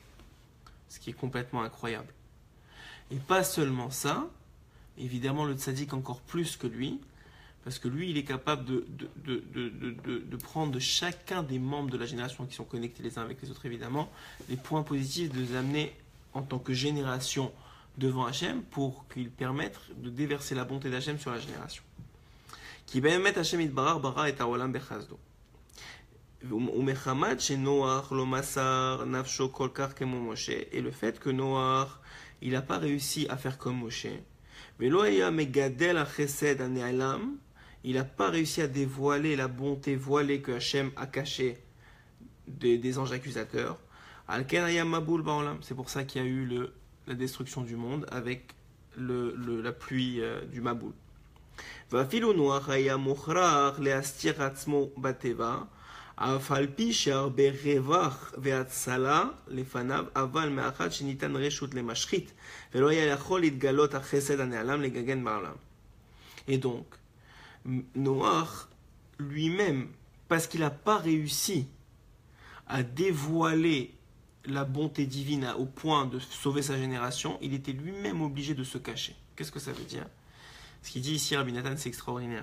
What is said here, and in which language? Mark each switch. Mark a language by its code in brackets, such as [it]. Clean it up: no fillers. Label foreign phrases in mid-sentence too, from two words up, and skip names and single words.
[fr] Ce qui est complètement incroyable. Et pas seulement ça, évidemment le tzaddik encore plus que lui, parce que lui il est capable de prendre de chacun des membres de la génération qui sont connectés les uns avec les autres évidemment, les points positifs, de les amener en tant que génération devant Hachem pour qu'ils permettent de déverser la bonté d'Hachem sur la génération. [he] Qui באמת השם יתברך ברא את העולם בחסדו. ומחמת שנוח לא מסר נפשו כל כך כמו משה, [fr] et le fait que Noach, il n'a pas réussi à faire comme Moshe, [he] ולא היה מגדל החסד הנעלם, [fr] il n'a pas réussi à dévoiler la bonté voilée que Hachem a cachée des anges accusateurs, [he] על כן היה מבול בעולם, [fr] c'est pour ça qu'il y a eu la destruction du monde avec la pluie du Maboul. [he] ואפילו נוח היה מוכרח להסתיר עצמו בטבע, אף על פי שהרבה רווח והצלה לפניו, אבל מאחר שניתן רשות למשחית, ולא היה יכול להתגלות החסד הנעלם לגגן בעולם. [fr] Et donc, Noach lui-même, parce qu'il n'a pas réussi à dévoiler la bonté divine au point de sauver sa génération, il était lui-même obligé de se cacher. Qu'est-ce que ça veut dire ? Ce qu'il dit ici, Rabbi Nathan, c'est extraordinaire.